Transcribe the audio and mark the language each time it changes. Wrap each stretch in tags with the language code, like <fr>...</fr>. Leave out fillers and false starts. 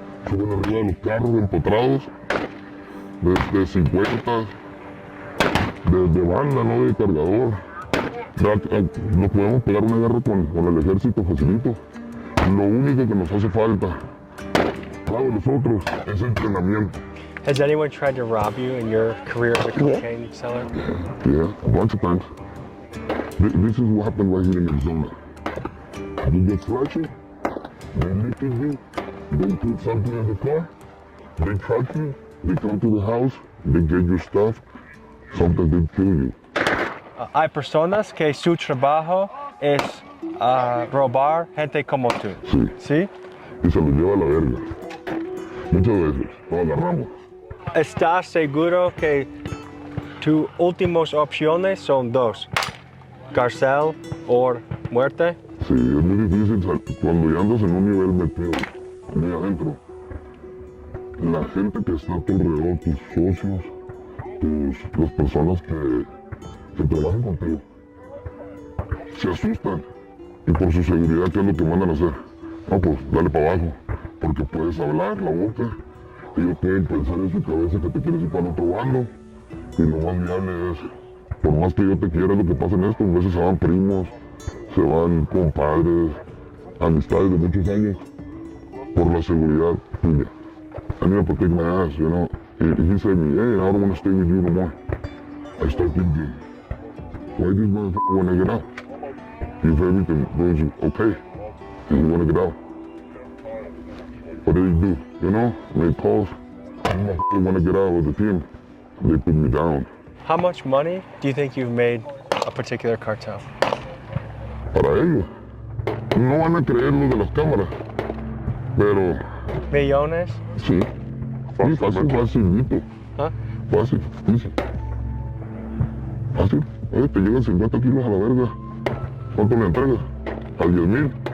<es>Suben arriba de los carros empotrados, de 50, de banda, ¿no? De cargador. Nos podemos pegar una guerra con el ejército facilito. Lo único que nos hace falta para nosotros es entrenamiento.</es> <en>Has anyone tried to rob you in your career as a cocaine seller? Yeah, a bunch of times. This is what happened right here in Arizona. You get flashy, they look at you, they put something in the car, they track you, they come to the house, they get your stuff, sometimes they kill you.</en> <es>Hay personas que su trabajo es robar gente como tú. Sí, ¿Sí? y se los lleva a la verga. Muchas veces lo agarramos. ¿Estás seguro que tus últimas opciones son dos? ¿Cárcel o muerte? Sí, es muy difícil cuando ya andas en un nivel metido, muy adentro. La gente que está a tu alrededor, tus socios, las personas que trabajan contigo, se asustan. Y por su seguridad, ¿qué es lo que mandan a hacer? No, pues dale para abajo, porque puedes hablar la boca. Ellos pueden pensar en su cabeza que te quieres ir para el otro bando. Y lo más viable es, por más que yo te quiera, lo que pasa en esto, a veces se van primos, se van compadres, amistades de muchos años, por la seguridad tuya.</es> <en>I need to protect my ass, you know. If he said me, hey, I don't want to stay with you no more, I start thinking, why this motherfucker want to get out? If everything goes okay, and you want to get out. What did he do? You know, make calls. I want to get out of the team. They put me down. How much money do you think you've made a particular cartel?</en> <es>Para ellos, no van a creer lo de las cámaras, pero ¿Millones? sí, facilito. ¿Ah? Fácil, dice. Fácil. Oye, te llegan 50 kilos a la verga. ¿Cuánto me entregas? A 10,000.</es>